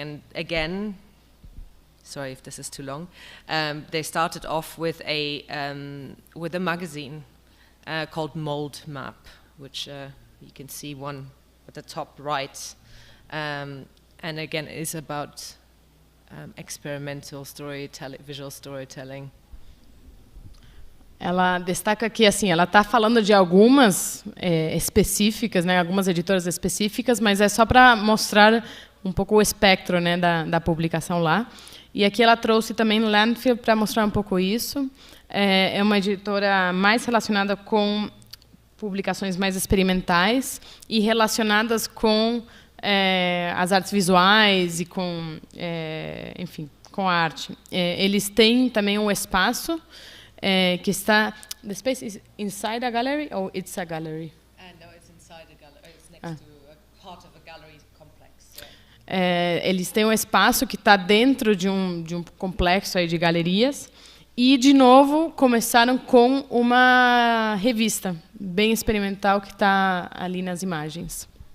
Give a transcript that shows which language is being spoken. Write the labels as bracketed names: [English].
[English] And again, sorry if this is too long, they started off with a magazine called Mold Map, which you can see one at the top right. And again, it is about experimental storytelling, visual storytelling. [Portuguese] Ela destaca que, assim, ela está falando de algumas específicas, né, algumas editoras específicas, mas é só para mostrar um pouco o espectro, né, da publicação lá. E aqui ela trouxe também Landfill para mostrar um pouco isso. É uma editora mais relacionada com publicações mais experimentais e relacionadas com as artes visuais e com, enfim, com a arte. Eles têm também um espaço que está... [English] The space is inside a gallery or it's a gallery? No, it's inside a gallery. It's next to a part of a gallery complex. [Portuguese] Eles têm um espaço que está dentro de um complexo aí de galerias, E, de novo, começaram com uma revista bem experimental que está ali nas imagens.